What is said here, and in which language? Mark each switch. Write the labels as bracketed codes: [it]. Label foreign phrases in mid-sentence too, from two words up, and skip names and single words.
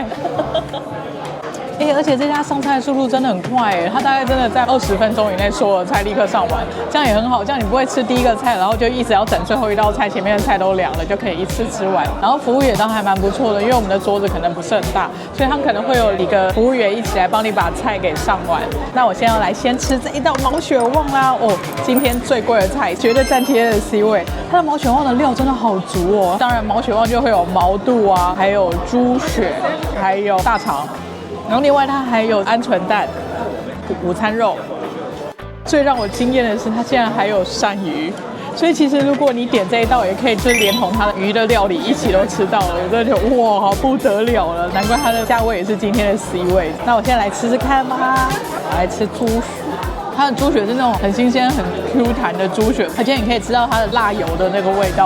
[zh] 而且這家上菜的速度真的很快哎，它大概真的在20分鐘以內所有的菜立刻上完，這樣也很好，這樣你不會吃第一個菜，然後就一直要等最後一道菜，前面的菜都涼了，就可以一次吃完。然後服務也都還蠻不錯的，因為我們的桌子可能不是很大，所以他們可能會有幾個服務員一起來幫你把菜給上完。那我現在要來先吃這一道毛血旺啦，今天最貴的菜，絕對佔今天的 C 位。它的毛血旺的料真的好足哦，當然毛血旺就會有毛肚啊，還有豬血，還有大腸。然後另外它還有鵪鶉蛋、午餐肉，最讓我驚豔的是它竟然還有鱔魚，所以其實如果你點這一道，也可以就是連同它的魚的料理一起都吃到了，我真的覺得哇，好不得了了，難怪它的價位也是今天的 C 位。那我現在來吃吃看吧，我來吃豬血，它的豬血是那種很新鮮、很 Q 彈的豬血，而且你可以吃到它的辣油的那個味道。